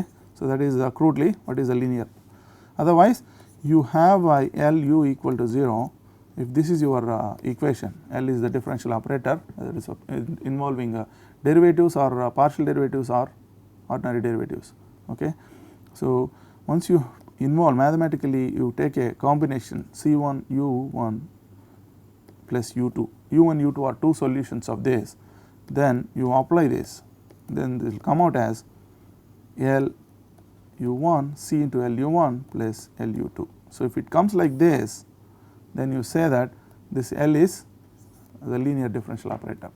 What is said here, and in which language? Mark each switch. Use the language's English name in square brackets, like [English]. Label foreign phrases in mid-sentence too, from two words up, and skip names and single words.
[English] So, that is crudely what is a linear. Otherwise you have L u equal to 0 if this is your equation. L is the differential operator that is involving derivatives or partial derivatives or ordinary derivatives. Okay. So, once you involve mathematically, you take a combination C1 u1 plus u2, u1 u2 are two solutions of this, then you apply this, then this will come out as L u1 C into L u1 plus L u2. So, if it comes like this, then you say that this L is the linear differential operator.